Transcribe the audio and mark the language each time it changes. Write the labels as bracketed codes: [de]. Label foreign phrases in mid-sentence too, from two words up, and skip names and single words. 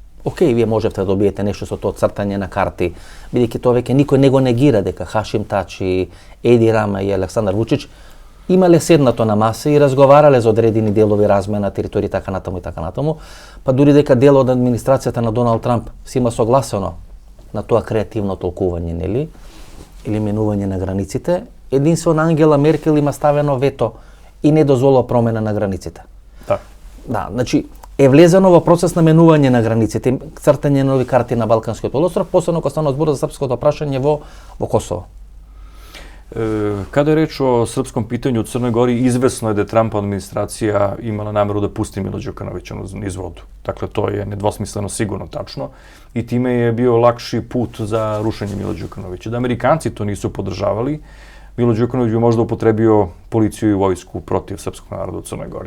[mk] Океј, вие можете да добиете нешто со тоа цртање на карти, бидејќи тоа веќе никој не го негира дека Хашим Тачи, Еди Рама и Александар Вучич имале седнато на маса и разговарале за одредени делови размена, територии, така натаму и така натаму, па дури дека дел од администрацијата на Доналд Трамп си има согласено на тоа креативно толкување, нели, или менување на границите, единствено Ангела Меркел има ставено вето и не дозволува промена на границите. Да, значи е влезено во процес на менување на границите, цртање на нови карти на Балканскиот полуостров, посебно кога станува збор за српското прашање во Косово. [sr] Kada je reč o srpskom pitanju u Crnoj Gori, izvesno je da je Trumpova administracija imala nameru da pusti Mila Đukanovića niz vodu. Dakle, to je nedvosmisleno sigurno tačno i time je bio lakši put za rušenje Mila Đukanovića. Da Amerikanci to nisu podržavali, Milo Đukanović bi možda upotrebio policiju i vojsku protiv srpskog naroda u Crnoj Gori.